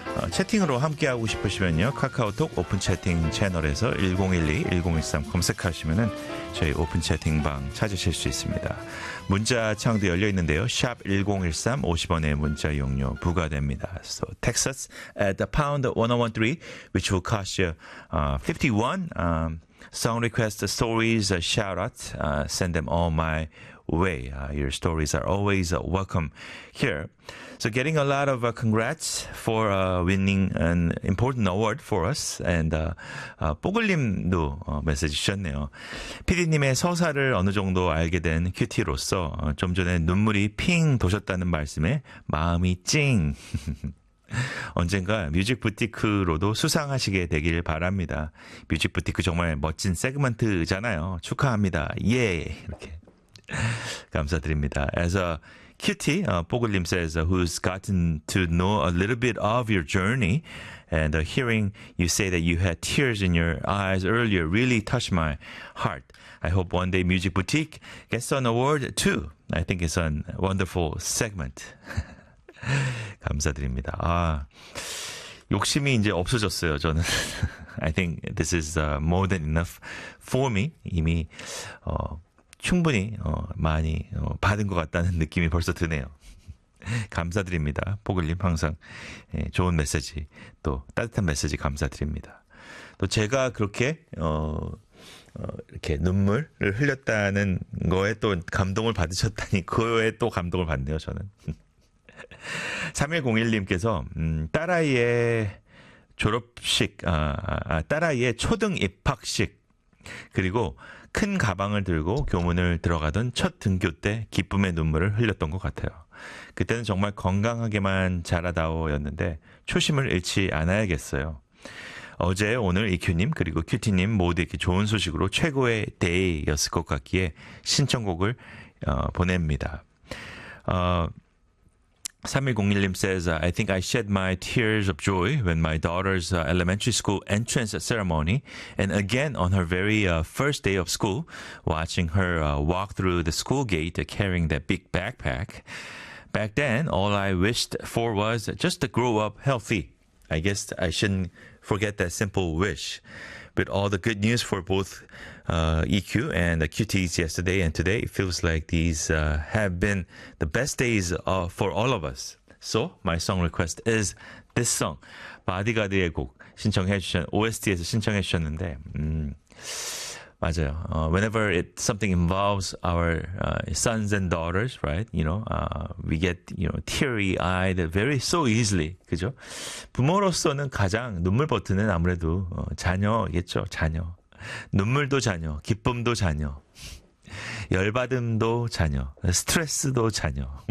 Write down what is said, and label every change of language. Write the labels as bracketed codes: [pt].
[ko] 채팅으로 함께하고 싶으시면요, 카카오톡 오픈 채팅 채널에서 1012-1013 검색하시면은 저희 오픈 채팅방 찾으실 수 있습니다. 문자 창도 열려있는데요, 샵 1013, 50원의 문자 용료 부과됩니다. [en] So text us at the pound 1013, which will cost you 51. Song request, stories, shout out, send them all my way. Your stories are always welcome here. So getting a lot of congrats for winning an important award for us. [ko] And 뽀글님도 메시지 주셨네요. PD님의 서사를 어느 정도 알게 된 큐티로서 좀 전에 눈물이 핑 도셨다는 말씀에 마음이 찡. 언젠가 뮤직부티크로도 수상하시게 되길 바랍니다. 뮤직부티크 정말 멋진 세그먼트잖아요. 축하합니다. 예! 이렇게. 감사드립니다. [en] As a cutie, 뽀글님 says, who's gotten to know a little bit of your journey and hearing you say that you had tears in your eyes earlier really touched my heart. I hope one day Music Boutique gets an award too. I think it's a wonderful segment. [ko] 감사드립니다. 아, 욕심이 이제 없어졌어요, 저는. [en] I think this is more than enough for me. [ko] 이미 충분히 많이 받은 것 같다는 느낌이 벌써 드네요. 감사드립니다. 보글님 항상 좋은 메시지, 또 따뜻한 메시지 감사드립니다. 또 제가 그렇게 이렇게 눈물을 흘렸다는 거에 또 감동을 받으셨다니, 그거에 또 감동을 받네요, 저는. 3101님께서 딸아이의 졸업식, 딸아이의 초등 입학식, 그리고 큰 가방을 들고 교문을 들어가던 첫 등교 때 기쁨의 눈물을 흘렸던 것 같아요. 그때는 정말 건강하게만 자라다오였는데 초심을 잃지 않아야겠어요. 어제 오늘 EQ님 그리고 큐티님 모두에게 좋은 소식으로 최고의 데이였을 것 같기에 신청곡을 보냅니다. [en] 3101님 says, I think I shed my tears of joy when my daughter's elementary school entrance ceremony, and again on her very first day of school, watching her walk through the school gate carrying that big backpack. Back then, all I wished for was just to grow up healthy. I guess I shouldn't forget that simple wish. With all the good news for both EQ and the QTs yesterday and today, it feels like these have been the best days for all of us. So my song request is this song, [ko] 바디가드의 곡 신청해 주신 OST에서 신청해 주셨는데, 맞아요. [en] Whenever it something involves our sons and daughters, right? You know, we get teary-eyed very so easily, [ko] 그죠? 부모로서는 가장 눈물 버튼은 아무래도 자녀겠죠, 자녀. 눈물도 자녀, 기쁨도 자녀, 열받음도 자녀, 스트레스도 자녀.